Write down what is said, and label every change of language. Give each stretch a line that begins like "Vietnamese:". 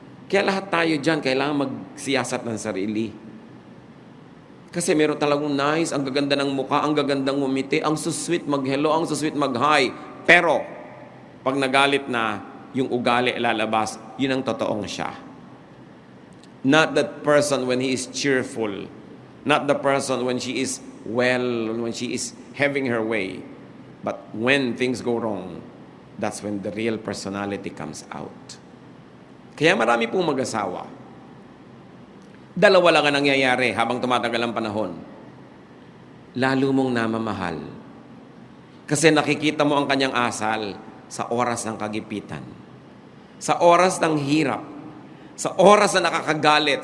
Filipino: Kaya lahat tayo dyan, kailangan magsiyasat ng sarili. Kasi meron talagang nice, ang gaganda ng mukha, ang gagandang ngumiti, ang susweet mag-hello, ang susweet mag-hi. Pero, pag nagalit na, yung ugali lalabas, yun ang totoong siya.
English: Not that person when he is cheerful. Not the person when she is well, when she is having her way. But when things go wrong, that's when the real personality comes out.
Filipino: Kaya marami pong mag-asawa. Dalawa lang ang nangyayari habang tumatagal ang panahon. Lalo mong namamahal. Kasi nakikita mo ang kanyang asal sa oras ng kagipitan. Sa oras ng hirap. Sa oras na nakakagalit.